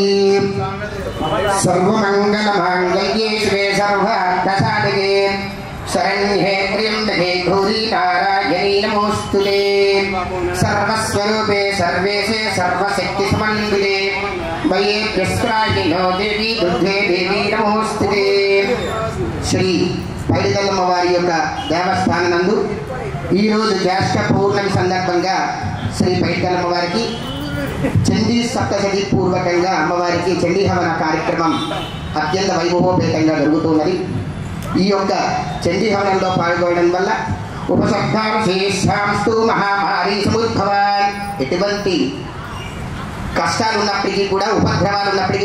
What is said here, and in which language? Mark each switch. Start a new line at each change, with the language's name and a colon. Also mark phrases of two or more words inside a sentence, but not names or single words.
Sanskrit: सर्वमङ्गलमाङ्गल्ये शिवे सर्वार्थसाधके शरण्ये त्र्यम्बके गौरी नारायणी नमोस्तुते सर्वस्वरूपे सर्वेशे सर्वशक्तिसमन्विते मयि प्रस्त्रायिनो देवी दुर्गे देवी नमोस्तुते
Telugu: श्री పైడితల్లమ్మ వారి యొక్క దేవస్థానం నందు ఈరోజు జ్యేష్ఠ పౌర్ణమి సందర్భంగా శ్రీ పైడితల్లమ్మ వారికి చండీ సప్తశతి పూర్వకంగా అమ్మవారికి చండీ హవన కార్యక్రమం అత్యంత వైభవోపేతంగా జరుగుతున్నది. ఈ యొక్క చండీ హవనంలో పాల్గొనడం వల్ల
Sanskrit: उपसब्धांशेषांस्तु महामारी समुद्भवान्
Telugu: ఎటువంటి కష్టాలు ఉన్నప్పటికీ కూడా ఉపద్రవాలు ఉన్నప్పటికీ